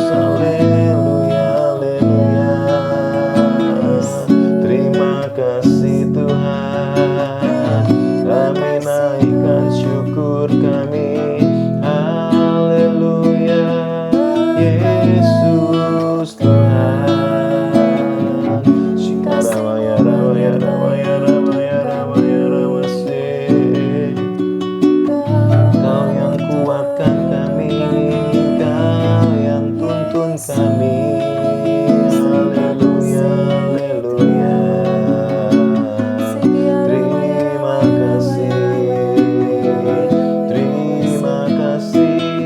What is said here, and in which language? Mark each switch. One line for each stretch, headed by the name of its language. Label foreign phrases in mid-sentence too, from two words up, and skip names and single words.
Indonesian: Haleluya, haleluya. Terima kasih Tuhan. Kami naikkan syukur kami. Haleluya, Yesus Tuhan. Shikaramaya ramaya ramaya ramaya ramaya ramase. Kau yang kuatkan kami, Kau yang tuntun kami. Haleluya, haleluya. Terima kasih, terima kasih.